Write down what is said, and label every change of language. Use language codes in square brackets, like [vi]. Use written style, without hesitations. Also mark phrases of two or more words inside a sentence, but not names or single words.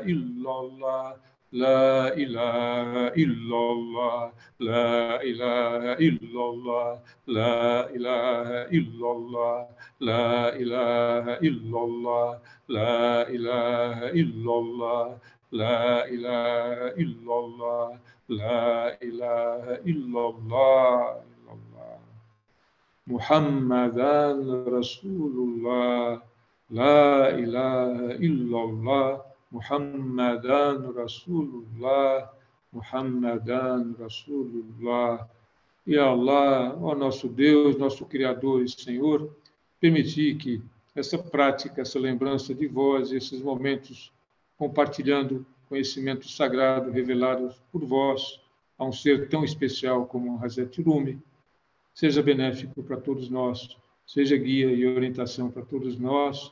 [ar] إلا الله لا إله إلا الله لا إله إلا الله لا إله إلا الله لا إله إلا الله لا إله إلا الله لا إله إلا الله لا إله إلا الله محمدا رسول الله لا إله إلا الله محمدا رسول الله محمدا رسول الله. [pt] E Allah, ó nosso Deus, nosso Criador e Senhor, permitir que essa prática, essa lembrança de vós, esses momentos compartilhando conhecimento sagrado revelado por vós a um ser tão especial como Hazrat Rumi, seja benéfico para todos nós, seja guia e orientação para todos nós.